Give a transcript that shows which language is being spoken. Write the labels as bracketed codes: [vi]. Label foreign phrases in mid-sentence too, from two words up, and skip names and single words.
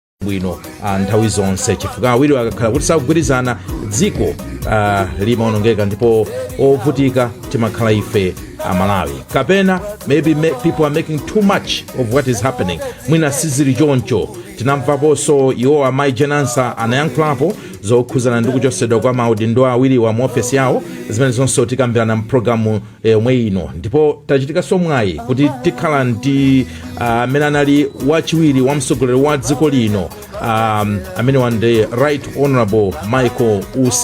[ny] bwino nthawi zonse chifukwa awiri akakhala kuti sakugwirizana dziko limaonongeka ndipo ovutika timakhala ife Malawi. [en] Kapena maybe people are making too much of what is happening. [ny] Mwina sizili choncho. Tinamvaponso iwo amayi Jenansa anayankhulapo zokhuzana ndi kuchosedwa kwa maudindo awiri wa muofesi yawo zimene zonse tikambirana mpulogalamu yomwe ino. Ndipo tachitikanso mwayi kuti tikhala ndi amene anali wachiwiri wa mtsogoleri wa dziko lino amene wande Right Honorable Michael Usi.